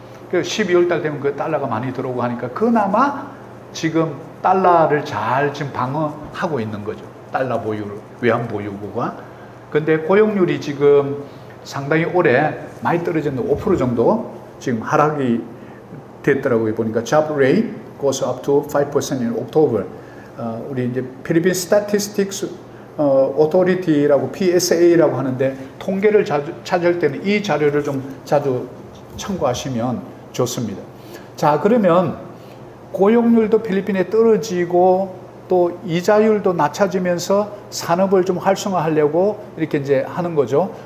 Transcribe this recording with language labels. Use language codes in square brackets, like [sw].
[ko] 그래서 12월 달 되면 그 달러가 많이 들어오고 하니까 그나마 지금 달러를 잘 지금 방어하고 있는 거죠. 달러 보유, 외환 보유고가. 근데 고용률이 지금 상당히 올해 많이 떨어졌는데 5% 정도 지금 하락이 됐더라고요. [en] 보니까 job rate goes up to 5% in October. [ko] 우리 이제 필리핀 Statistics Authority라고 PSA라고 하는데 통계를 찾을 때는 이 자료를 좀 자주 참고하시면 좋습니다. 자, 그러면 고용률도 필리핀에 떨어지고 또 이자율도 낮춰지면서 산업을 좀 활성화하려고 이렇게 이제 하는 거죠.